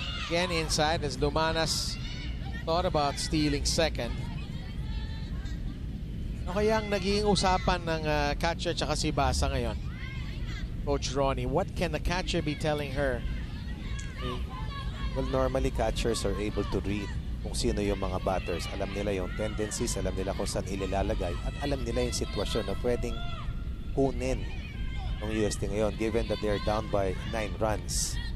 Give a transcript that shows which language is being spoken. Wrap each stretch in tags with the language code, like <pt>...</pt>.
<en>Again inside as Lumanas thought about stealing second.</en> <tl>Ano kayang naging usapan ng catcher tsaka si Basa ngayon?</tl> <en>Coach Ronnie, what can the catcher be telling her? Well, normally catchers are able to read</en> <tl>kung sino yung mga</tl> <en>batters.</en> <tl>Alam nila yung tendencies, alam nila kung saan ililalagay, at alam nila yung sitwasyon na pwedeng kunin ng UST ngayon</tl> <en>given that they're down by 9 runs.</en>